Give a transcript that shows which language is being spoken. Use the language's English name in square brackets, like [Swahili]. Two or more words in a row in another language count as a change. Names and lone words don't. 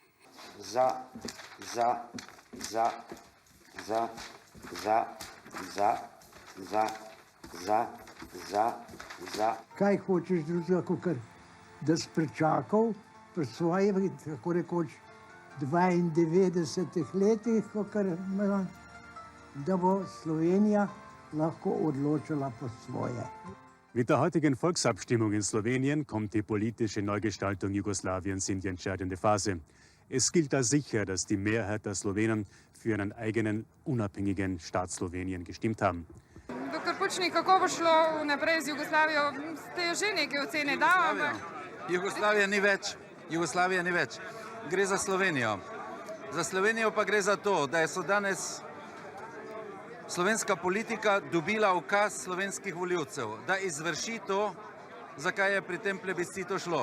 [Slovenian] Kaj hočeš drugega, kot da si pričakal pri svojih, tako rekoč, 92 letih, da bo Slovenija lahko odločila po svoje. [German] Mit der heutigen Volksabstimmung in Slowenien kommt die politische Neugestaltung Jugoslawiens in die entscheidende Phase. Es gilt als sicher, dass die Mehrheit der Slowenen für einen eigenen, unabhängigen Staat Slowenien gestimmt haben. [Slovenian] Dr. Pučnik, kako bo šlo naprej z Jugoslavijo? Ste že neke ocene dali? Jugoslavija ni več. Jugoslavija ni več. Gre za Slovenijo. Za Slovenijo pa gre za to, da so danes slovenska politika dobila ukaz slovenskih voljivcev, da izvrši to, zakaj je pri tem plebiscitu šlo.